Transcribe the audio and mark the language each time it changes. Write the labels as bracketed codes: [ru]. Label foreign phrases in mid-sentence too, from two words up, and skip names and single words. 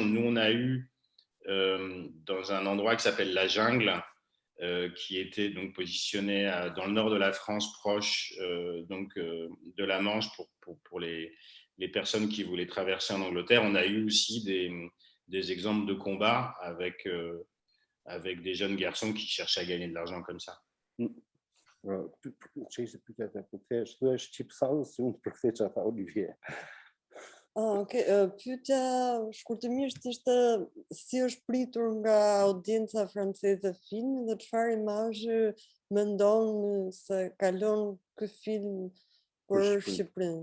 [fr] Nous, on a eu dans un endroit qui s'appelle La Jungle, qui était donc positionné dans le nord de la France, proche de la Manche pour les personnes qui voulaient traverser en Angleterre. On a eu aussi des exemples de combats avec des jeunes garçons qui cherchaient à gagner de l'argent comme ça. Ok. [sq] Pyetja shkurtimisht ishte si është pritur nga audienca franceze filmi dhe çfarë imazhi mendon se kalon ky film për Shqipërinë?